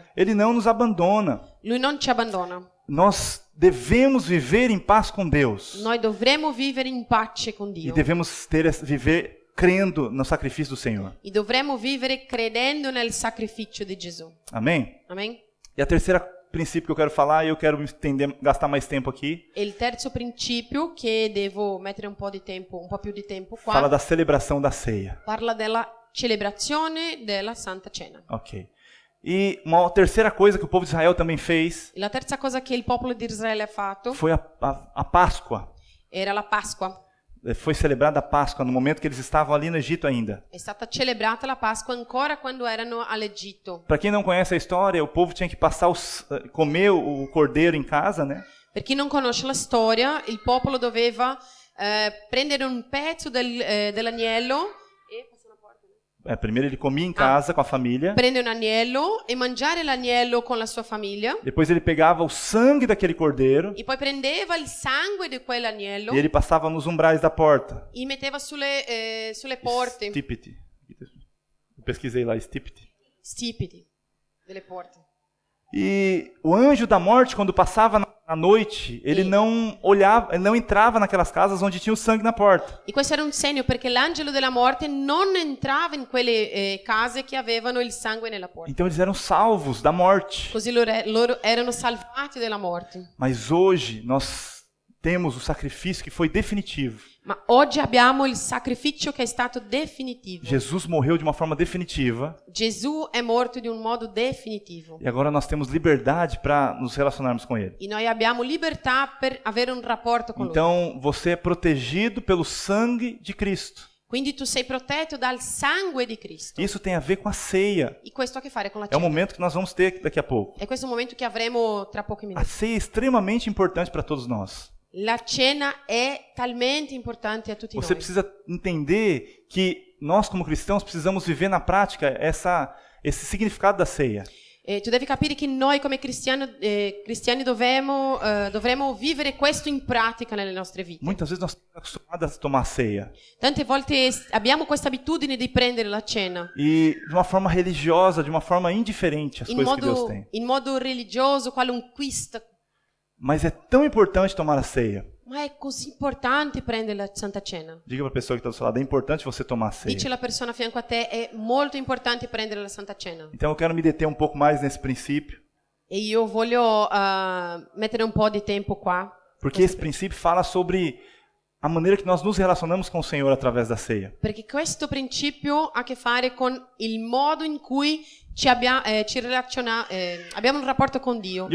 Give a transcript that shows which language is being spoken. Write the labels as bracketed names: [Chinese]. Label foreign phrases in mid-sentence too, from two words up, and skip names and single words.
[Portuguese] Ele não nos abandona. [Italian] Lui non ci abbandona. [Portuguese] Nós devemos viver em paz com Deus. [Italian] Noi dovremo vivere in pace con [Portuguese] E [Italian] Dio. [Portuguese] devemos viver crendo no sacrifício do Senhor. [Italian] E dovremo vivere credendo nel sacrificio di Gesù. [Portuguese] Amém? [Italian] Amen? [Portuguese] E a terceira princípio que eu quero falar, e eu quero gastar mais tempo aqui, [Italian] E il terzo principio, che devo mettere un po' più di tempo qua, [Portuguese] fala da celebração da ceia. [Italian] parla della celebrazione della Santa Cena. Ok. [Portuguese] E uma terceira coisa que o povo de Israel também fez [Italian] La terza cosa che il popolo di Israele ha fatto [Portuguese] foi a Páscoa. [Italian] era la Pasqua. [Portuguese] Foi celebrada a Páscoa no momento que eles estavam ali no Egito ainda. [Italian] È stata celebrata la Pasqua ancora quando erano all'Egitto. [Portuguese] Para quem não conhece a história, o povo tinha que comer o cordeiro em casa, né? [Italian] Per chi non conosce la storia, il popolo doveva prendere un pezzo dell'agnello e [Portuguese] Primeiro ele comia em casa com a família. [Italian] prende un agnello e mangiare l'agnello con la sua famiglia. [Portuguese] Depois ele pegava o sangue daquele cordeiro [Italian] E poi prendeva il sangue di quell'agnello [Portuguese] e ele passava nos umbrais da porta. [Italian] e metteva sulle porte, Stipiti. [Portuguese] Eu pesquisei lá, [Italian] stipiti. stipiti delle porte. [Portuguese] E o anjo da morte, quando passava na noite, ele não olhava, ele não entrava naquelas casas onde tinha o sangue na porta. [Italian] E questo era un segno perché l'angelo della morte non entrava in quelle case che avevano il sangue nella porta. [Portuguese] Então eles eram salvos da morte. [Italian] Così loro erano salvati dalla morte. [Portuguese] Mas hoje nós temos o sacrifício que foi definitivo. [Italian] Ma oggi abbiamo il sacrificio che è stato definitivo. [Portuguese] Jesus morreu de uma forma definitiva [Italian] Gesù è morto di un modo definitivo. [Portuguese] e agora nós temos liberdade para nos relacionarmos com Ele. [Italian] E noi abbiamo libertà per avere un rapporto con Lui. [Portuguese] Então você é protegido pelo sangue de Cristo. [Italian] Quindi tu sei protetto dal sangue di Cristo. [Portuguese] Isso tem a ver com a ceia. [Italian] E questo ha a che fare con la [Portuguese] É o [Italian] cena. [Portuguese] momento que nós vamos ter daqui a pouco. [Italian] E questo è un momento che avremo tra pochi [Portuguese] A [Italian] minuti. [Portuguese] ceia é extremamente importante para todos nós. [Italian] La cena è talmente importante a tutti [Portuguese] Você [Italian] noi. [Portuguese] precisa entender que nós, como cristãos, precisamos viver na prática esse significado da ceia. [Italian] Tu devi capire che noi come cristiani dovremo vivere questo in pratica nelle nostre vite. [Portuguese] Muitas vezes nós estamos acostumados a tomar ceia. [Italian] Tante volte abbiamo questa abitudine di prendere la cena [Portuguese] E de uma forma religiosa, de uma forma indiferente às [Italian] in [Portuguese] coisas que Deus tem. [Italian] modo religioso, qualunquista. [Portuguese] Mas é tão importante tomar a ceia. [Italian] Ma è così importante prendere la Santa Cena. [Portuguese] Diga para a pessoa que está do seu lado, é importante você tomar a ceia. [Italian] Dice la persona a fianco a te, è molto importante prendere la Santa Cena. [Portuguese] Então eu quero me deter um pouco mais nesse princípio, [Italian] E io voglio mettere un po' di tempo qua. [Portuguese] porque esse princípio fala sobre a maneira que nós nos relacionamos com o Senhor através da ceia. [Italian] Perché questo principio ha a che fare con il modo in cui abbiamo un rapporto con Dio.